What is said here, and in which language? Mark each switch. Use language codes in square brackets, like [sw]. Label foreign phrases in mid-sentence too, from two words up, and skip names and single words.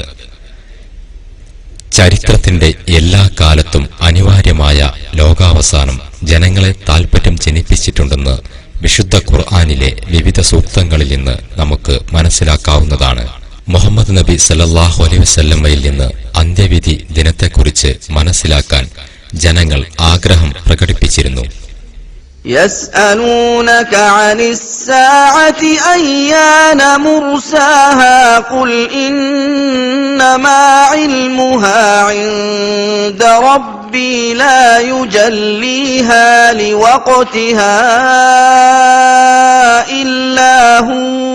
[ml] ചരിത്രത്തിന്റെ എല്ലാ കാലത്തും അനിവാര്യമായ ലോകാവസാനം ജനങ്ങളെ താൽപര്യം ജനിപ്പിച്ചിട്ടുണ്ടെന്ന് വിശുദ്ധ ഖുർആനിലെ വിവിധ സൂക്തങ്ങളിൽ നിന്ന് നമുക്ക് മനസ്സിലാക്കാവുന്നതാണ്. മുഹമ്മദ് നബി [ar] صلى الله عليه وسلم [ml] നിന്ന് അന്ത്യവിധി ദിനത്തെക്കുറിച്ച് മനസ്സിലാക്കാൻ ജനങ്ങൾ ആഗ്രഹം പ്രകടിപ്പിച്ചിരുന്നു. [ar] يسألونك عن الساعة أيان مرساها قل إنما علمها عند ربي لا يجليها لوقتها إلا هو